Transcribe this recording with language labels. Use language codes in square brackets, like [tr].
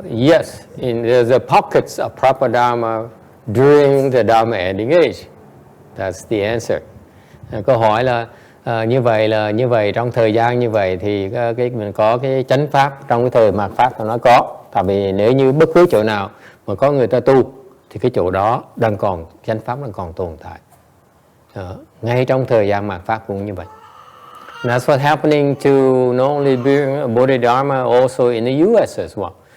[en] Yes, in the pockets of proper Dharma during the Dharma ending age. That's the answer. [vi] Câu hỏi là như vậy trong thời gian như vậy thì mình có cái chánh pháp trong cái thời mạt pháp nó có. Tại vì nếu như bất cứ chỗ nào mà có người ta tu thì cái chỗ đó đang còn chánh pháp đang còn tồn tại. Ngay trong thời gian mạt pháp cũng như vậy. [en] And that's what's happening to not only Bodhidharma, also in the US as well.